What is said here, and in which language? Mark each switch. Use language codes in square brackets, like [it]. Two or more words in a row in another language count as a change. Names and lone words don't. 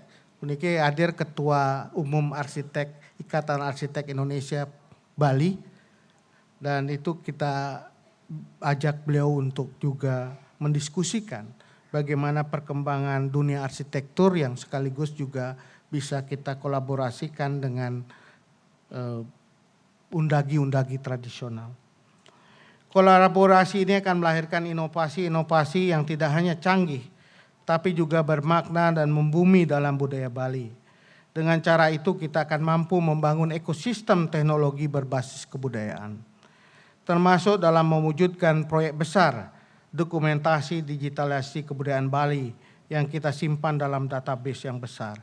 [id] Ini hadir Ketua Umum Arsitek Ikatan Arsitek Indonesia Bali. Dan itu kita ajak beliau untuk juga mendiskusikan bagaimana perkembangan dunia arsitektur yang sekaligus juga bisa kita kolaborasikan dengan undagi-undagi tradisional. Kolaborasi ini akan melahirkan inovasi-inovasi yang tidak hanya canggih, tapi juga bermakna dan membumi dalam budaya Bali. Dengan cara itu kita akan mampu membangun ekosistem teknologi berbasis kebudayaan, termasuk dalam mewujudkan proyek besar dokumentasi digitalisasi kebudayaan Bali yang kita simpan dalam database yang besar.